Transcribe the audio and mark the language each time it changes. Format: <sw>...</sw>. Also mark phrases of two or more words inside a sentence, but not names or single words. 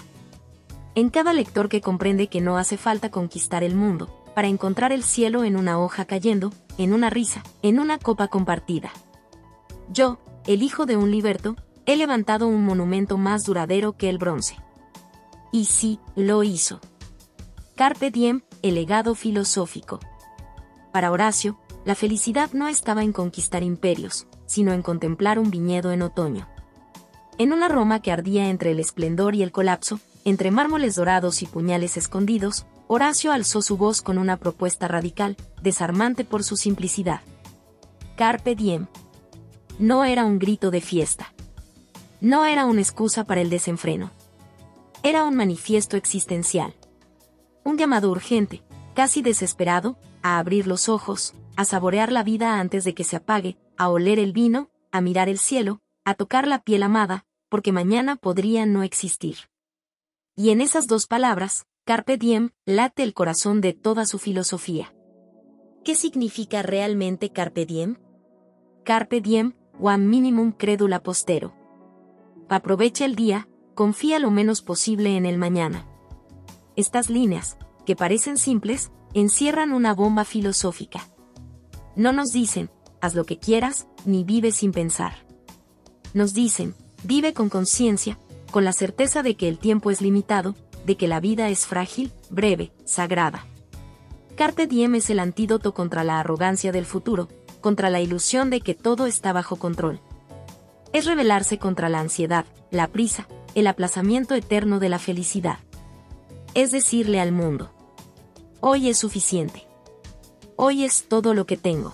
<es>En cada lector que comprende que no hace falta conquistar el mundo, para encontrar el cielo en una hoja cayendo, en una risa, en una copa compartida. Yo, el hijo de un liberto, he levantado un monumento más duradero que el bronce. Y sí, lo hizo.</es> <la>Carpe diem,</la> <es>el legado filosófico. Para Horacio, la felicidad no estaba en conquistar imperios, sino en contemplar un viñedo en otoño. En una Roma que ardía entre el esplendor y el colapso, entre mármoles dorados y puñales escondidos, Horacio alzó su voz con una propuesta radical, desarmante por su simplicidad.</es> <la>Carpe diem.</la> <es>No era un grito de fiesta. No era una excusa para el desenfreno. Era un manifiesto existencial. Un llamado urgente, casi desesperado, a abrir los ojos, a saborear la vida antes de que se apague, a oler el vino, a mirar el cielo, a tocar la piel amada, porque mañana podría no existir. Y en esas dos palabras,</es> <la>Carpe diem,</la> <es>late el corazón de toda su filosofía. ¿Qué significa realmente</es> <la>Carpe diem? Carpe diem, one minimum credula postero.</la> <es>Aprovecha el día, confía lo menos posible en el mañana. Estas líneas, que parecen simples, encierran una bomba filosófica. No nos dicen, haz lo que quieras, ni vive sin pensar. Nos dicen, vive con conciencia, con la certeza de que el tiempo es limitado, de que la vida es frágil, breve, sagrada.</es> <la>Carpe diem</la> <es>es el antídoto contra la arrogancia del futuro, contra la ilusión de que todo está bajo control. Es rebelarse contra la ansiedad, la prisa, el aplazamiento eterno de la felicidad. Es decirle al mundo: hoy es suficiente. Hoy es todo lo que tengo.</es>